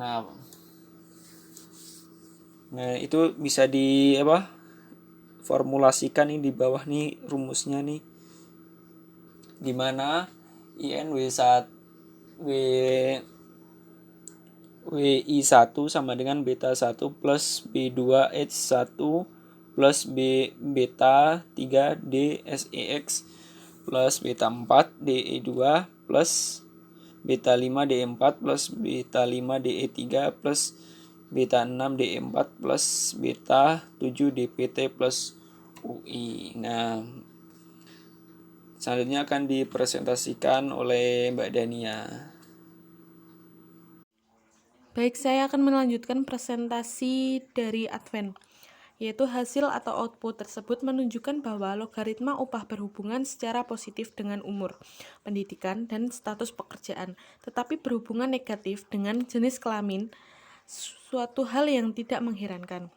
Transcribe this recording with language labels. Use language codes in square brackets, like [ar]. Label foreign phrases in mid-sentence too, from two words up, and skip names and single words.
[id] Nah, itu bisa formulasikan nih di bawah nih rumusnya nih, di mana WI1 sama dengan beta 1 plus B2 H1 plus beta 3 DSEX plus beta 4 DE2 plus beta 5 DE4 plus beta 5 DE3 plus beta 6 DE4 plus beta 7 DPT plus UI. Nah, selanjutnya akan dipresentasikan oleh Mbak Dania. Baik, saya akan melanjutkan presentasi dari Advent, yaitu hasil atau output tersebut menunjukkan bahwa logaritma upah berhubungan secara positif dengan umur, pendidikan, dan status pekerjaan, tetapi berhubungan negatif dengan jenis kelamin, suatu hal yang tidak mengherankan.